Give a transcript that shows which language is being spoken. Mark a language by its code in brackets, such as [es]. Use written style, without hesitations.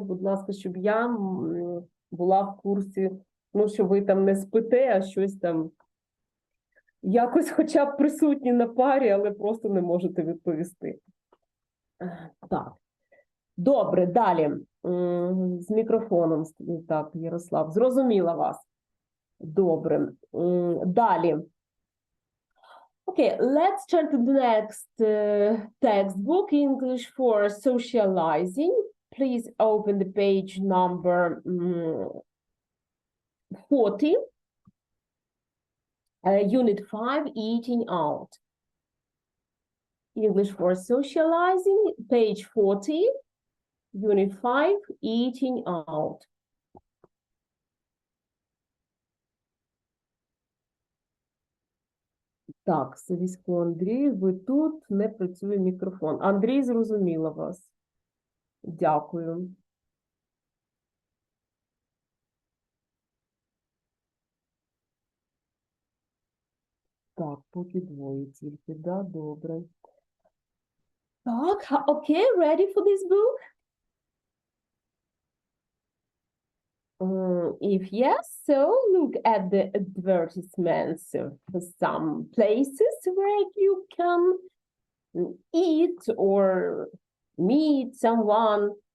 [uk] Будь ласка, щоб я була в курсі, ну, що ви там не спите, а щось там якось хоча б присутні на парі, але просто не можете відповісти. Так. Добре, далі. З мікрофоном. Так, Ярослав, зрозуміла вас. Добре. Далі. [en] Okay, let's turn to the next textbook, English for Socializing. Please open the page number 40. Unit 5, Eating Out. English for Socializing, page 40. Unit 5, Eating Out. [uk] Так, Савісько Андрій, ви тут, не працює мікрофон. Андрій, зрозуміла вас. Дякую. Так, поки двоє тільки, да, добре. [en] Так, okay, ready for this book? If yes, so look at the advertisements of some places where you can eat or meet someone.